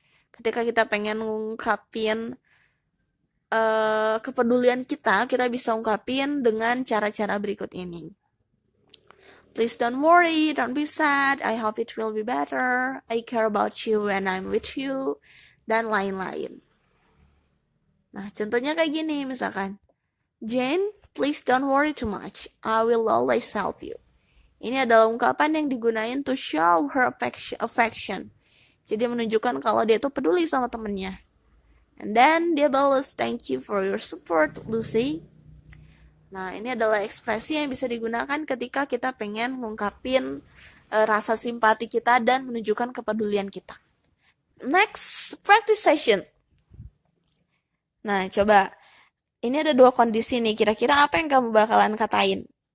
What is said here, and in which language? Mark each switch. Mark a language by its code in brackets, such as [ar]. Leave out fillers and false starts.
[id] Ketika kita pengen ngungkapin kepedulian kita bisa ungkapin dengan cara-cara berikut ini. [en] Please don't worry, don't be sad, I hope it will be better, I care about you and I'm with you, [id] dan lain-lain. Nah, contohnya kayak gini misalkan, [en] Jane, please don't worry too much. I will always help you. [id] Ini adalah ungkapan yang digunain [en] to show her affection. [id] Jadi menunjukkan kalau dia tuh peduli sama temennya. [en] And then [id] dia balas, [en] thank you for your support, Lucy. [id] Nah, ini adalah ekspresi yang bisa digunakan ketika kita pengen ngungkapin rasa simpati kita dan menunjukkan kepedulian kita. [en] Next, practice session. [id] Nah, coba. Ini ada dua kondisi nih, kira-kira apa yang kamu bakalan katain?